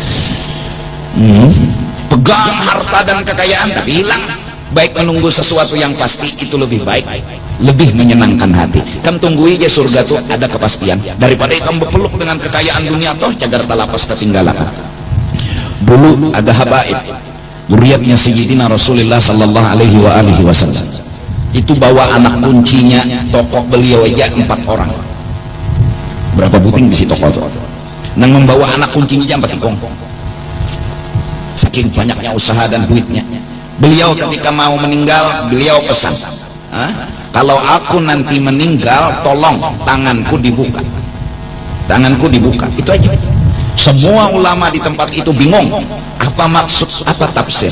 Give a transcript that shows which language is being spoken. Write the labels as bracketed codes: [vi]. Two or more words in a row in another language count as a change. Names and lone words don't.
[id] Pegang harta dan kekayaan tapi hilang. Baik menunggu sesuatu yang pasti itu lebih baik, lebih menyenangkan hati. [bjn] Kan tunggu aja surga tuh ada kepastian daripada kamu berpeluk dengan kekayaan dunia toh cagar talapas ketinggalan. [id] Dulu ada habaib zuriatnya Sayyidina Rasulullah [ar] صلى الله عليه وسلم. [id] Itu bawa anak kuncinya toko beliau aja 4 orang. [bjn] Berapa buting di toko itu? Nang membawa anak kuncinya 4 tikong. [id] Saking banyaknya usaha dan duitnya. Beliau ketika mau meninggal, beliau pesan, kalau aku nanti meninggal, tolong tanganku dibuka. Tanganku dibuka, itu aja. Semua ulama di tempat itu bingung, apa maksud, apa tafsir.